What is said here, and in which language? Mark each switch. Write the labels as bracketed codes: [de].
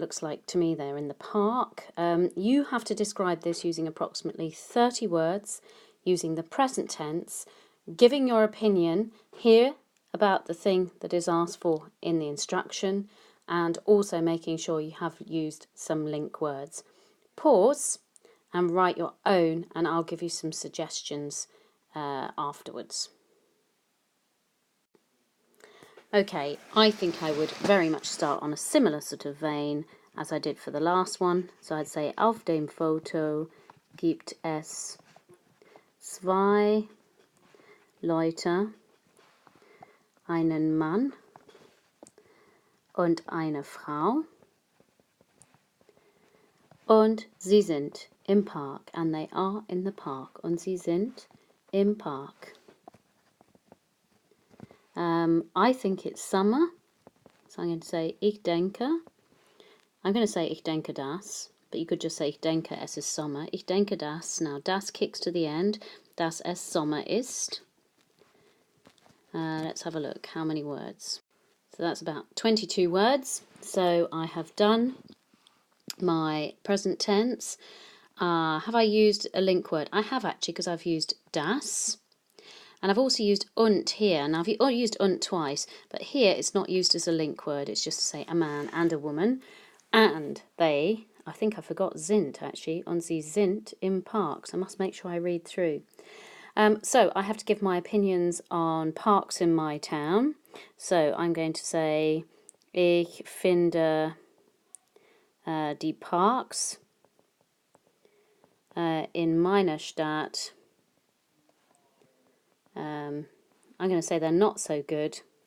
[en] It looks like to me they're in the park. You have to describe this using approximately 30 words, using the present tense, giving your opinion here about the thing that is asked for in the instruction, and also making sure you have used some link words. Pause and write your own, and I'll give you some suggestions afterwards. Okay, I think I would very much start on a similar sort of vein as I did for the last one. So I'd say, [de] auf dem Foto gibt es 2 Leute, einen Mann und eine Frau, und sie sind im Park, [en] and they are in the park, [de] und sie sind im Park. [en] I think it's summer, so I'm going to say [de] ich denke. [en] I'm going to say [de] ich denke das, [en] but you could just say [de] ich denke es ist Sommer. Ich denke das. [en] Now das kicks to the end, [de] dass es Sommer ist. [en] Let's have a look. How many words? So that's about 22 words. So I have done my present tense. Have I used a link word? I have actually, because I've used das. And I've also used und here. Now, I've used und twice, but here it's not used as a link word. It's just to say a man and a woman. And they, I think I forgot sind actually, [de] und sie sind im Park. [en] So I must make sure I read through. So I have to give my opinions on parks in my town. So I'm going to say, [de] ich finde die Parks in Meine Stadt, [en] I'm going to say they're not so good.